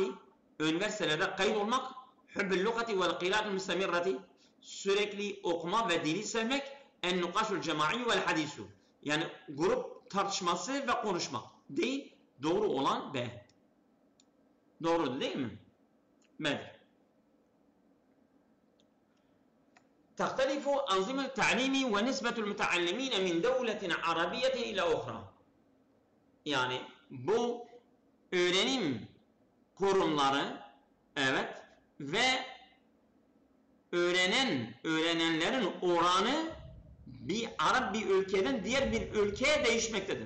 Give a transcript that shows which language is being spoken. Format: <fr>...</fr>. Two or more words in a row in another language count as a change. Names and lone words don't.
<tr>Üniversitelerde kayıt olmak.</tr> <ar>حب اللغة والقراءة المستمرة.</ar> <tr>Sürekli okuma ve dili sevmek.</tr> <ar>النقاش الجماعي والحديث.</ar> <tr>Yani grup tartışması ve konuşmak. Değil. Doğru olan B. Doğru değil mi? B'dir.</tr> <ar>تختلف أنظمة التعليم ونسبة المتعلمين من دولة عربية إلى أخرى.</ar> <tr>Yani bu öğrenim kurumları, evet, ve öğrenenlerin oranı bir Arap bir ülkeden diğer bir ülkeye değişmektedir.</tr>